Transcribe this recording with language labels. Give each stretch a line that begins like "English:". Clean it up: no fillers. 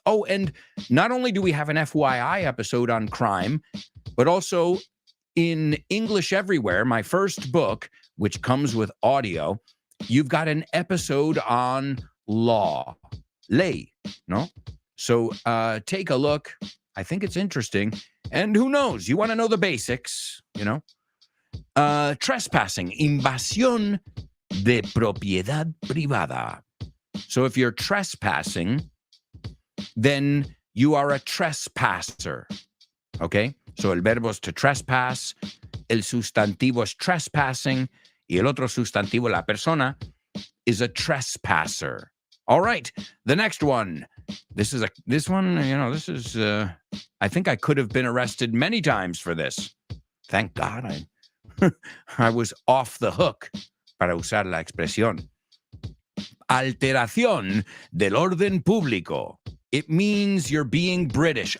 English: Oh, and not only do we have an FYI episode on crime, but also in English Everywhere, my first book, which comes with audio, you've got an episode on law, ley, no? So take a look. I think it's interesting. And who knows? You want to know the basics, you know?
Spanish: Trespassing, invasión de propiedad privada.
English: So if you're trespassing, then you are a trespasser, okay?
Spanish: So el verbo es to trespass, el sustantivo es trespassing, y el otro sustantivo, la persona,
English: is a trespasser. All right, the next one. This one, you know, this is, I think I could have been arrested many times for this. Thank God I was off the hook,
Spanish: para usar la expresión. Alteración del orden público.
English: It means you're being British.